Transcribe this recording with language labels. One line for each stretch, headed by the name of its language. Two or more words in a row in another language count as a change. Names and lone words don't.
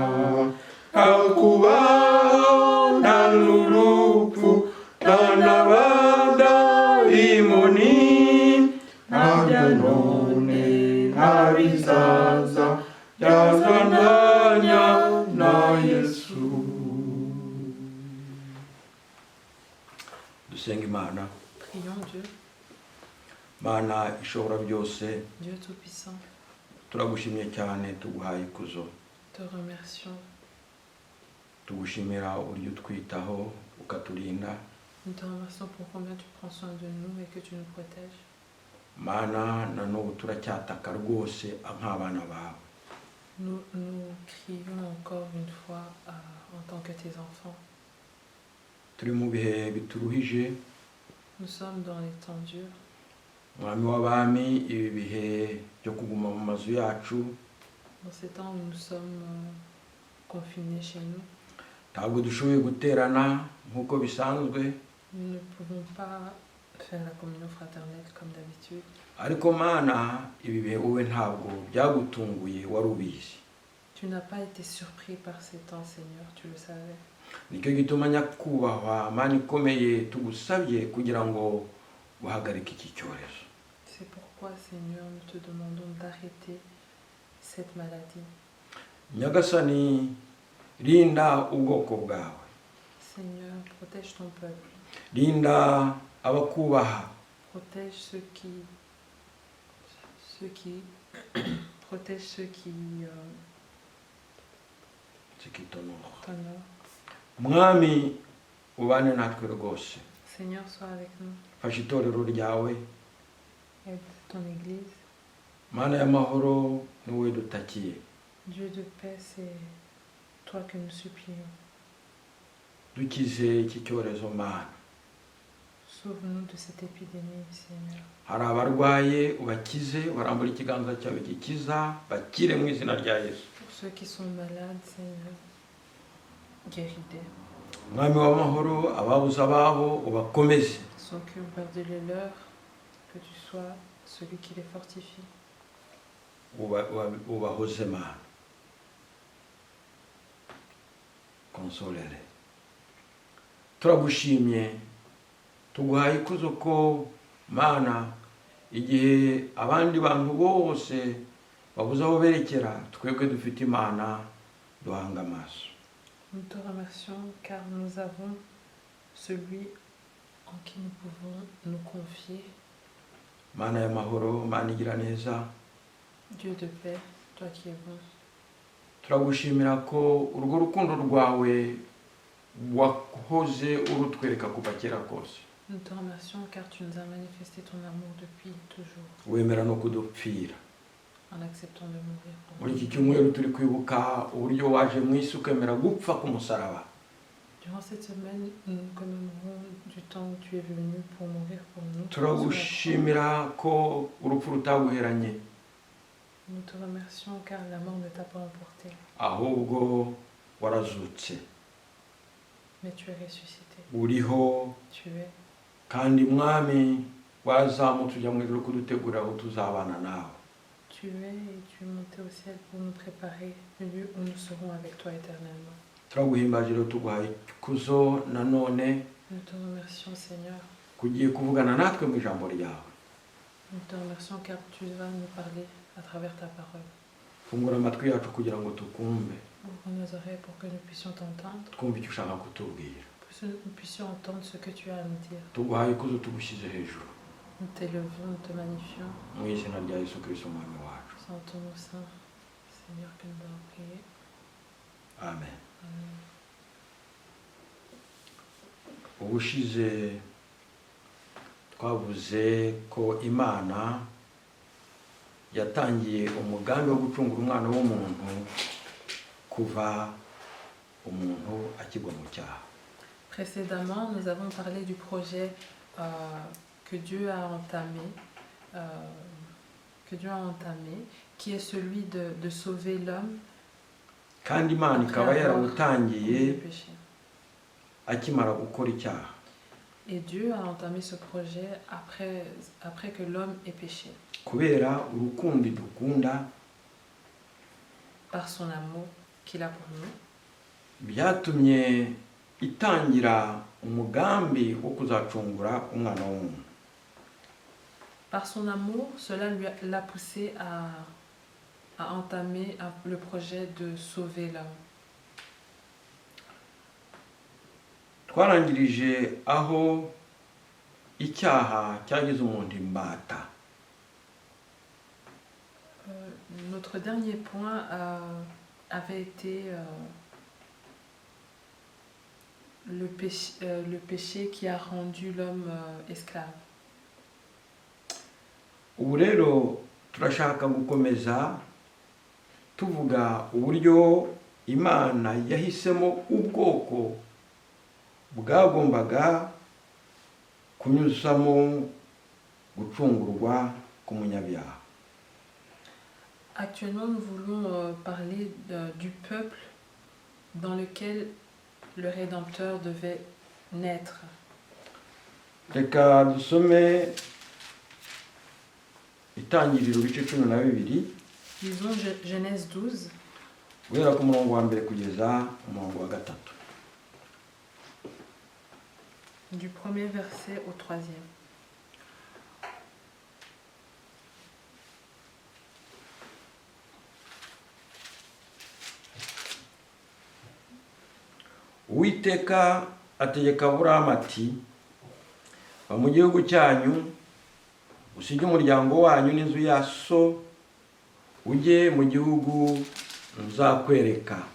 Kinyarwanda: hakubaho nta n'urupfu nta n'abadayimoni ntabya none nta bizaza byazananya na Yesu. Dusenga Imana.
French: Prions Dieu.
Kinyarwanda: Mana ishobora byose.
French: Dieu tout-puissant.
Kinyarwanda: Turagushimye cyane tuguhaye ikuzo.
French: Te remercions.
Kinyarwanda: Tugushimira uburyo twitaho ukaturinda.
French: Nous te remercions pour combien tu prends soin de nous et que tu nous protèges.
Kinyarwanda: Mana na n'ubu turacyataka rwose nk'abana bawe.
French: Nous crions encore une fois en tant que tes enfants.
Kinyarwanda: Turi mu bihe bituruhije.
French: Nous sommes dans les temps durs.
Kinyarwanda: Mwami w'abami ibi bihe byo kuguma mu mazu yacu.
French: Dans ces temps où nous sommes confinés chez nous.
Kinyarwanda: Ntabwo dushoboye guterana nk'uko bisanzwe.
French: Nous ne pouvons pas faire la communion fraternelle comme d'habitude.
Kinyarwanda: Ariko Mana ibi bihe wowe ntabwo byagutunguye wari ubizi.
French: Tu n'as pas été surpris par ces temps, Seigneur, tu le savais.
Kinyarwanda: Nicyo gituma nyakubahwa Mana ikomeye tugusabye kugira ngo uhagarike iki cyorezo.
French: C'est pourquoi, Seigneur, nous te demandons d'arrêter cette maladie.
Kinyarwanda: Nyagasani rinda ubwoko bwawe.
French: Seigneur, protège ton peuple.
Kinyarwanda: Rinda abakubaha.
French: Protège ceux qui protège ceux qui t'honorent.
Kinyarwanda: Mwami ubane natwe rwose.
French: Seigneur, sois avec nous.
Kinyarwanda: Fasha itorero ryawe.
French: Aide ton église.
Kinyarwanda: Mana y'amahoro ni wowe dutakiye.
French: Dieu de paix, c'est toi que nous supplions.
Kinyarwanda: Dukize iki cyorezo Mana.
French: Sauve-nous de cette épidémie, Seigneur.
Kinyarwanda: Hari abarwaye ubakize barambura ikiganza cyawe gikiza bakire mu izina rya Yesu.
French: Pour ceux qui sont malades, Seigneur, guéris-les.
Kinyarwanda: Mwami w'amahoro ababuze ababo ubakomeze.
French: Ceux qui ont perdu les leurs, que tu sois celui qui les fortifie.
Kinyarwanda: Ubahoze Mana. konsolere. Turagushimye tuguhaye ikuzo ko Mana igihe abandi bantu bose babuze aho berekera, twebwe dufite Imana duhanga amaso.
French: Nous te remercions car nous avons celui en qui nous pouvons nous confier.
Kinyarwanda: Mana y'amahoro, Mana igira neza,
French: Dieu de paix, toi qui es bon.
Kinyarwanda: turagushimira ko urwo rukundo rwawe wahoze urutwereka kuva kera kose.
French: Nous te remercions car tu nous as manifesté ton amour depuis toujours,
Kinyarwanda: Wemera no kudupfira.
French: en acceptant de mourir pour
Kinyarwanda: Muri iki
French: nous.
Kinyarwanda: cyumweru turi kwibuka uburyo waje mu isi ukemera gupfa ku musaraba.
French: Durant cette semaine, nous commémorons du temps où tu es venu pour mourir pour nous.
Kinyarwanda: Turagushimira ko urupfu rutaguheranye,
French: Nous te remercions car la mort ne t'a pas emporté,
Kinyarwanda: ahubwo warazutse,
French: mais tu es ressuscité.
Kinyarwanda: uriho,
French: Tu es,
Kinyarwanda: kandi mwami wazamutse ujya mu ijuru kudutegurira aho tuzabana nawe.
French: tu es et tu es monté au ciel pour nous préparer le lieu où nous serons avec toi éternellement.
Kinyarwanda: Turaguhimbaje rero tuguhaye ikuzo nanone
French: Nous te remercions Seigneur.
Kinyarwanda: kugiye kuvugana natwe mu ijambo ryawe.
French: Nous te remercions car tu vas nous parler à travers ta parole.
Kinyarwanda: Fungura amatwi yacu kugira ngo tukumve,
French: Ouvre nos oreilles pour que nous puissions t'entendre,
Kinyarwanda: twumve icyo ushaka kutubwira.
French: pour que nous puissions entendre ce que tu as à nous dire.
Kinyarwanda: Tuguhaye ikuzo tugushyize hejuru
French: Nous t'élevons, nous te magnifions.
Kinyarwanda: mu izina rya Yesu Kristo umwami wacu.
French: C'est en ton nom saint, Seigneur, que nous allons prier.
Kinyarwanda: Amen.
French: Amen.
Kinyarwanda: Ubushize twavuze ko Imana yatangiye umugambi wo gucungura umwana w'umuntu kuva umuntu akigwa mu cyaha.
French: Précédemment, nous avons parlé du projet que Dieu a entamé, qui est celui de sauver l'homme
Kinyarwanda: Kandi Imana ikaba yarawutangiye
French: du péché.
Kinyarwanda: akimara gukora icyaha.
French: Et Dieu a entamé ce projet après que l'homme ait péché,
Kinyarwanda: Kubera urukundo dukunda,
French: par son amour qu'il a pour nous.
Kinyarwanda: byatumye itangira umugambi wo kuzacungura umwana w'umuntu.
French: Par son amour, cela l'a poussé à entamer le projet de sauver l'homme.
Kinyarwanda: Twarangirije aho icyaha cyagize umuntu imbata.
French: Notre dernier point avait été le péché qui a rendu l'homme esclave.
Kinyarwanda: Ubu rero turashaka gukomeza tuvuga uburyo Imana yahisemo ubwoko bwagombaga kunyuzamo gucungurwa k'umunyabyaha.
French: Actuellement, nous voulons parler du peuple dans lequel le Rédempteur devait naître.
Kinyarwanda: Reka dusome Itangiriro ibice 12
French: Lisons Genèse 12,
Kinyarwanda: guhera ku murongo wa mbere kugeza umurongo wa 3.
French: du premier verset au 3e.
Kinyarwanda: Uwiteka ategeka Aburahamu ati, va mu gihugu cyanyu usige umuryango wanyu n'inzu ya so ujye mu gihugu nzakwereka.